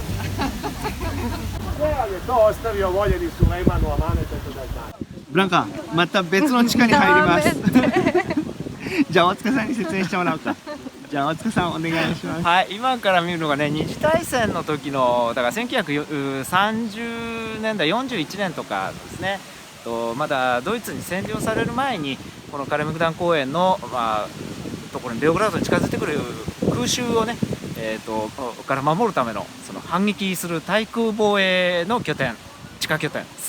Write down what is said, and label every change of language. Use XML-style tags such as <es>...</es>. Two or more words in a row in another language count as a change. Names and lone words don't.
<sr>Sve vam je to ostavio voljeni Sulejman u amanet, eto da znate.</sr> <ja>ブランカ、また別の地下に入ります。じゃあ大塚さんに説明してもらおうか。じゃあ大塚さんお願いします。はい、今から見るのがね、二次大戦の時のだから1930年代41年とかですね。まだドイツに占領される前にこのカルメグダン公園のところにベオグラードに近づいてくる空襲をね、から守るためのその反撃する対空防衛の拠点、地下拠点です。</ja>